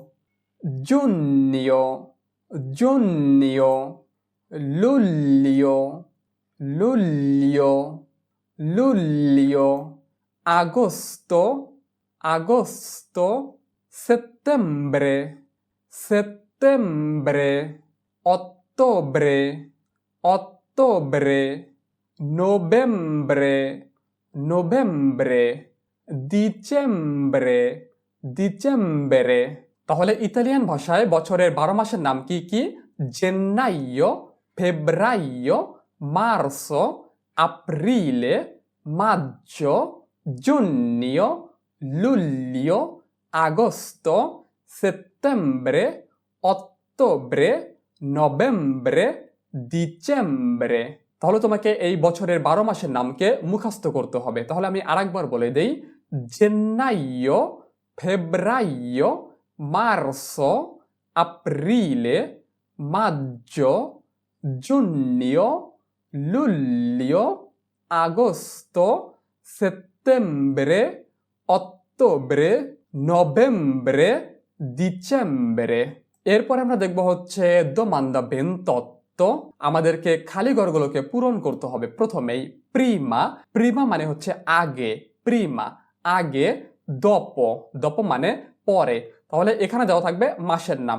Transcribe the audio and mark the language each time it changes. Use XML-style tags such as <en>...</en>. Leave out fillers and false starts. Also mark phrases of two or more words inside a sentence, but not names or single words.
<it>giugno, giugno, luglio, luglio, luglio, agosto, agosto, settembre, settembre, ottobre, ottobre, novembre, novembre, dicembre, dicembre।</it> <bn>তাহলে ইতালিয়ান ভাষায় বছরের 12 মাসের নাম কি কি?</bn> <it>gennaio, febbraio, marzo, aprile, maggio, giugno, luglio, agosto, settembre, ottobre, novembre, dicembre।</it> <bn>তাহলে তোমাকে এই বছরের 12 মাসের নামকে মুখস্থ করতে হবে। তাহলে আমি আরেকবার বলে দেই,</bn> <it>gennaio, febbraio, marzo, aprile, maggio, giugno, luglio, agosto, settembre, ottobre, novembre, dicembre।</it> <bn>এরপর আমরা দেখব হচ্ছে domanda 28। আমাদেরকে খালি ঘরগুলোকে পূরণ করতে হবে। প্রথমেই প্রিমা, প্রিমা মানে হচ্ছে আগে, প্রিমা আগে,</bn> <it>dopo, dopo</it> <bn>মানে পরে। তাহলে এখানে দেওয়া থাকবে মাসের নাম।</bn>